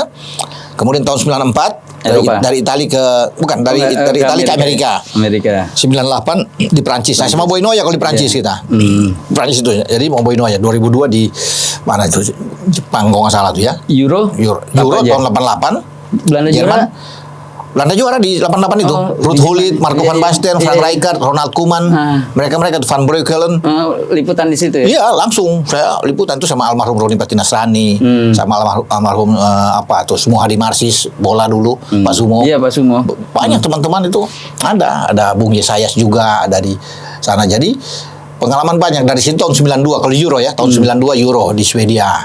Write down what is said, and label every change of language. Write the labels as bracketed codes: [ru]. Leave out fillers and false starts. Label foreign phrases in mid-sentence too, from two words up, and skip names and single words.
[id] Kemudian tahun 94 dari Italia ke dari Italia ke Amerika. 98 di Prancis. Nah, sama Boy Noya kalau di Prancis kita. Prancis itu. Jadi mau Boy Noya 2002 di mana itu? Jepang kalau nggak salah tuh ya. Euro tahun 88. Belanda juara di 88 itu. Ruud Gullit, Marco van Basten, Frank Rijkaard, Ronald Koeman, mereka Van Breukelen. Liputan di situ ya? Iya, langsung saya liputan itu sama almarhum Roni Patinasrani, sama almarhum Sumo Hadi Marsis, bola dulu, Pak Sumo. Iya, Pak Sumo. Banyak teman-teman itu ada Bung Yesayas juga ada di sana. Jadi pengalaman banyak dari situ tahun 92 kalau Euro ya, tahun 92 Euro di Swedia.